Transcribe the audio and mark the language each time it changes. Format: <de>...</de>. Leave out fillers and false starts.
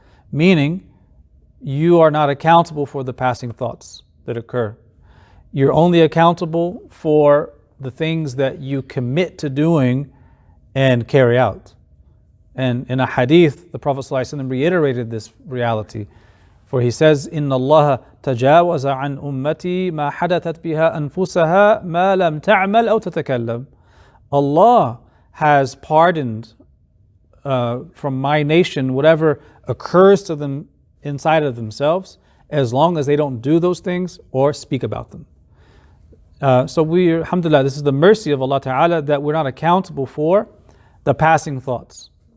<en>Meaning, you are not accountable for the passing thoughts that occur. You're only accountable for the things that you commit to doing and carry out. And in a hadith, the Prophet ﷺ reiterated this reality. For he says,</en> <ar>إِنَّ اللَّهَ تَجَاوَزَ عَنْ أُمَّتِي مَا حَدَثَتْ بِهَا أَنفُسَهَا مَا لَمْ تَعْمَلْ أَوْ تَتَكَلَّمْ.</ar> <en>Allah has pardoned from my nation whatever occurs to them inside of themselves, as long as they don't do those things or speak about them. So alhamdulillah, this is the mercy of Allah Ta'ala that we're not accountable for the passing thoughts.</en>